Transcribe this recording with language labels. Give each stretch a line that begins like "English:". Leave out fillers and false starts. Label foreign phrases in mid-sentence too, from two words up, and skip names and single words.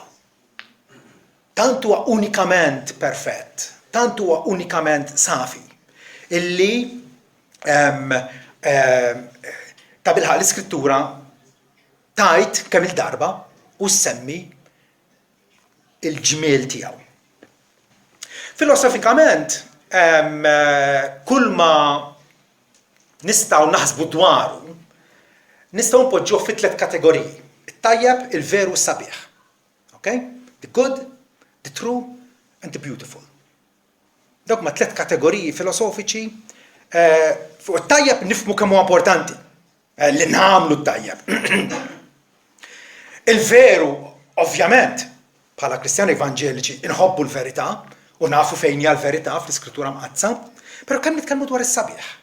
Maltese: Tant huwa unikament perfett, tant huwa unikament safi, illi ta' bilħaq l-iskrittura tajt kemm il-darba u semmi il-ġmiel tiegħu. Filosofikament, kull ma nistgħu naħsbu dwaru, nistgħu npoġġuh fi 3 kategoriji: it-tajjeb, il-veru u s-sabiħ. Okay?
English: The good, the true and the beautiful.
Maltese: Dawk ma 3 kategoriji filosofiċi fuq it-tajjeb nifhmu kemm huwa importanti li nagħmlu t-tajjeb. Il-veru, ovvjament, bħala Kristjani Evanġeliċi inħobbu l-verità u nafu fejn hija l-verità fl-Iskrittura mqazza, però kemm nitkellmu dwar is-sabiħ.